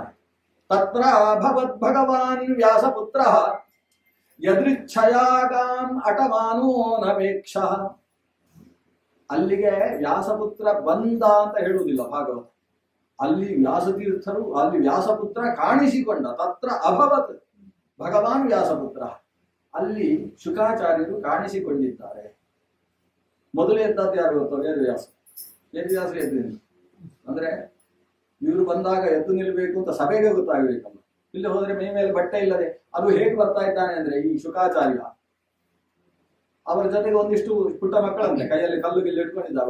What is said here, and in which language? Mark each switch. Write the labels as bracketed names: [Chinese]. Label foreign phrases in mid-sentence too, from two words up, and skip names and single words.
[Sanskrit] ತತ್ರ ಭಗವದ್ ಭಗವಾನ್ ವ್ಯಾಸಪುತ್ರ ಯದೃಚ್ಛಯಾಗಾಂ ಅಟಮಾನೋ ನವೇಕ್ಷ. [Kannada] ಅಲ್ಲಿಗೆ ವ್ಯಾಸಪುತ್ರ ಬಂದ ಅಂತ ಹೇಳುವುದಿಲ್ಲ ಭಾಗವತ. ಅಲ್ಲಿ ವ್ಯಾಸತೀರ್ಥರು, ಅಲ್ಲಿ ವ್ಯಾಸಪುತ್ರ ಕಾಣಿಸಿಕೊಂಡ. [Sanskrit] ತತ್ರ ಅಭವತ್ ಭಗವಾನ್ ವ್ಯಾಸಪುತ್ರ, [Kannada] ಅಲ್ಲಿ ಶುಕಾಚಾರ್ಯರು ಕಾಣಿಸಿಕೊಂಡಿದ್ದಾರೆ. ಮೊದಲು ಎದ್ದದ್ದು ಯಾರು ಗೊತ್ತೋ? ವೇದವ್ಯಾಸರು ಎದ್ದು. ಅಂದ್ರೆ ಇವರು ಬಂದಾಗ ಎದ್ದು ನಿಲ್ಬೇಕು ಅಂತ ಸಭೆಗೆ ಗೊತ್ತಾಗಬೇಕಲ್ಲ. ಇಲ್ಲಿ ಹೋದ್ರೆ ಮೈ ಮೇಲೆ ಬಟ್ಟೆ ಇಲ್ಲದೆ ಅದು ಹೇಗೆ ಬರ್ತಾ ಇದ್ದಾನೆ ಅಂದ್ರೆ, ಈ ಶುಕಾಚಾರ್ಯ ಅವರ ಜೊತೆಗೆ ಒಂದಿಷ್ಟು ಪುಟ್ಟ ಮಕ್ಕಳಂತೆ ಕೈಯಲ್ಲಿ ಕಲ್ಲು ಗಿಲ್ಲು ಇಟ್ಕೊಂಡಿದ್ದಾರೆ.